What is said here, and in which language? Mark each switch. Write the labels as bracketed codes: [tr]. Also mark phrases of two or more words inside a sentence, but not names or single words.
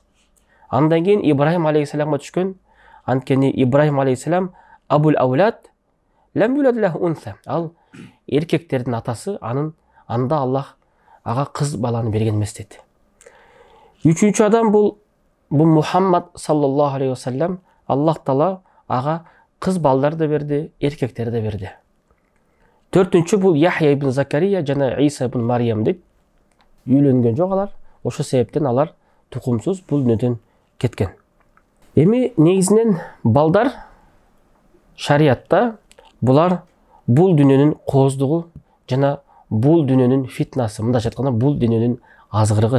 [ky] Андан кийин Ибрахим алейхиссаламга түшкөн, анткени Ибрахим алейхиссалам [ar] أبو الأولاد لم يولد له أنثى. [ky] Ал эркектердин атасы, анда Аллах ага кыз баланы берген эмес дейт. Үчүнчү адам бул Мухаммад [ar] صلى الله عليه وسلم. [ky] Аллах Таала ага кыз балдар да берди, эркектер да берди. Төртүнчү бул Яхья ибн Закария жана Иса ибн Мариям дейт. Үйлөнгөн жок алар. Ошо себептен алар тукумсуз бул дүйнөдөн кеткен. Эми негизинен балдар шариатта булар бул дүйнөнүн кооздугу жана бул дүйнөнүн фитнасы, мындайча айтканда бул дүйнөнүн азгырыгы.